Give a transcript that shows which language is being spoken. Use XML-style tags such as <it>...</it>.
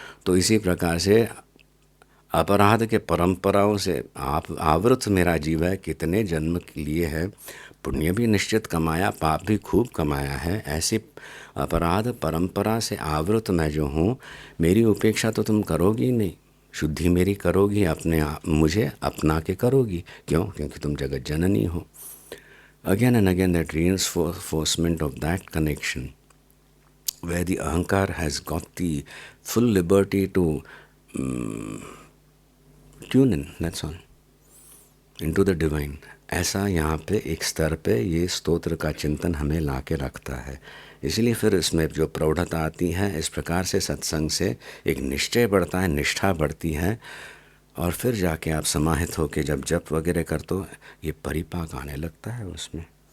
<hi>तो इसी प्रकार से अपराध के परंपराओं से आप आवृत मेरा जीव है, कितने जन्म के लिए है, पुण्य भी निश्चित कमाया, पाप भी खूब कमाया है। ऐसे अपराध परंपरा से आवृत मैं जो हूँ, मेरी उपेक्षा तो तुम करोगी नहीं, शुद्धि मेरी करोगी, अपने आप मुझे अपना के करोगी। क्यों? क्योंकि तुम जगत जननी हो।</hi> <en>again and again that reinforcement of that connection where the ahankar has got the full liberty to tune in, that's all, into the divine,</en> <hi>ऐसा यहाँ पे एक स्तर पे ये स्तोत्र का चिंतन हमें ला के रखता है। इसलिए फिर इसमें जो प्रौढ़ता आती है, इस प्रकार से सत्संग से एक निश्चय बढ़ता है, निष्ठा बढ़ती है, और फिर जाके आप समाहित होके जब जप वगैरह करते हो, ये परिपाक आने लगता है उसमें।</hi>